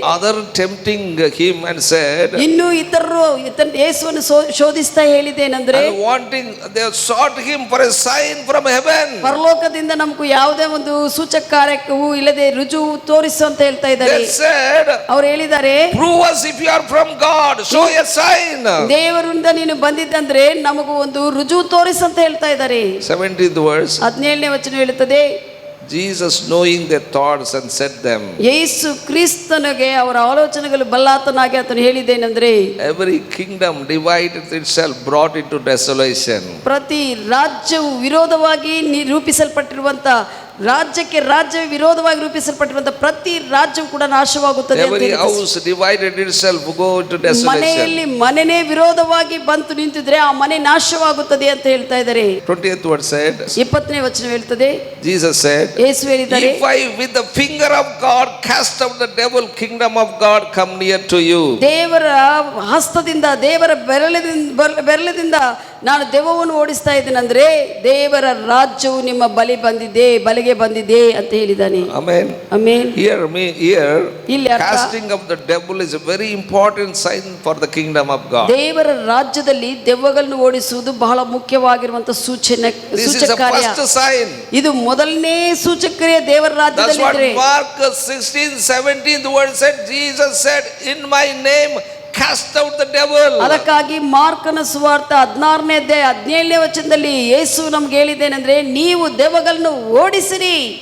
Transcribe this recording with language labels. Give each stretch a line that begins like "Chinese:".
English: other tempting him and said,
Kannada: ಇನ್ನು ಇತರರು ಯೇಸುವನ್ನು ಶೋಧಿಸ್ತಾ ಹೇಳಿದ್ದೇನೆಂದ್ರೆ,
English: and wanting, they sought him for a sign from heaven.
Kannada: ಪರಲೋಕದಿಂದ ನಮಗೂ ಯಾವುದೇ ಒಂದು ಸೂಚಕ ಕಾರ್ಯಕ್ಕೂ ಇಲ್ಲದೆ ರುಜುವು ತೋರಿಸು ಅಂತ ಹೇಳ್ತಾ ಇದ್ದಾರೆ.
English: They said,
Kannada: ಅವ್ರು ಹೇಳಿದ್ದಾರೆ,
English: prove us if you are from God, show a sign.
Kannada: ದೇವರಿಂದ ನೀನು ಬಂದಿದ್ದಂದ್ರೆ ನಮಗೂ ಒಂದು ರುಜುವು ತೋರಿಸು ಅಂತ ಹೇಳ್ತಾ ಇದ್ದಾರೆ.
English: 17th verse,
Kannada: 17ನೇ ವಚನ ಹೇಳುತ್ತದೆ,
English: Jesus knowing their thoughts and said them,
Kannada: ಯೇಸು ಕ್ರಿಸ್ತನಿಗೆ ಅವರ ಆಲೋಚನೆಗಳು ಬಲ್ಲಾತನಾಗಿ ಆತನು ಹೇಳಿದ್ದೇನೆಂದ್ರೆ,
English: every kingdom divided itself brought into desolation.
Kannada: ಪ್ರತಿ ರಾಜ್ಯವು ವಿರೋಧವಾಗಿ ರೂಪಿಸಲ್ಪಟ್ಟಿರುವಂತ ರಾಜ್ಯಕ್ಕೆ ರಾಜ್ಯ ವಿರೋಧವಾಗಿ ರೂಪಿಸಲ್ಪಟ್ಟಿರುವಂತ ಪ್ರತಿ ರಾಜ್ಯವು ಕೂಡ ನಾಶವಾಗುತ್ತದೆ.
English: Every house divided itself go into desolation.
Kannada: ಮನೆಯಲ್ಲಿ ಮನೆನೇ ವಿರೋಧವಾಗಿ ಬಂತು ನಿಂತಿದ್ರೆ ಆ ಮನೆ ನಾಶವಾಗುತ್ತದೆ ಅಂತ ಹೇಳ್ತಾ ಇದ್ದಾರೆ.
English: 20th word said,
Kannada: 20ನೇ ವಚನ ಹೇಳ್ತದೆ,
English: Jesus said,
Kannada: ಯೇಸು ಹೇಳಿದ್ದಾರೆ,
English: if I with the finger of God cast out the devil, kingdom of God come near to you.
Kannada: ದೇವರ ಹಸ್ತದಿಂದ, ದೇವರ ಬೆರಳದಿಂದ ನಾನು ದೆವ್ವವನ್ನು ಓಡಿಸ್ತಾ ಇದ್ದೇನೆಂದ್ರೆ ದೇವರ ರಾಜ್ಯವು ನಿಮ್ಮ ಬಲಿಗೆ ಬಂದಿದೆ ಅಂತ ಹೇಳಿದ್ದಾನೆ.
English: Amen. Amen. Here casting of the devil is a very important sign for the kingdom of God.
Kannada: ದೇವರ ರಾಜ್ಯದಲ್ಲಿ ದೆವ್ವಗಳನ್ನು ಓಡಿಸುವುದು ಬಹಳ ಮುಖ್ಯವಾಗಿರುವಂತ ಸೂಚಕ ಕಾರ್ಯ.
English: First sign.
Kannada: ಇದು ಮೊದಲನೇ ಸೂಚಕ್ರಿಯೆ ದೇವರ ರಾಜ್ಯದಲ್ಲಿ.
English: That's what Mark 16:17 the word said. Jesus said, in my name cast out the devil.
Kannada: ಅದಕ್ಕಾಗಿ ಮಾರ್ಕನ ಸುವಾರ್ತೆ 16ನೇ ಅಧ್ಯಾಯ 17ನೇ ವಚನದಲ್ಲಿ ಯೇಸು ನಮಗೆ ಹೇಳಿದ್ದೇನೆಂದ್ರೆ, ನೀವು ದೆವ್ವಗಳನ್ನು ಓಡಿಸಿರಿ.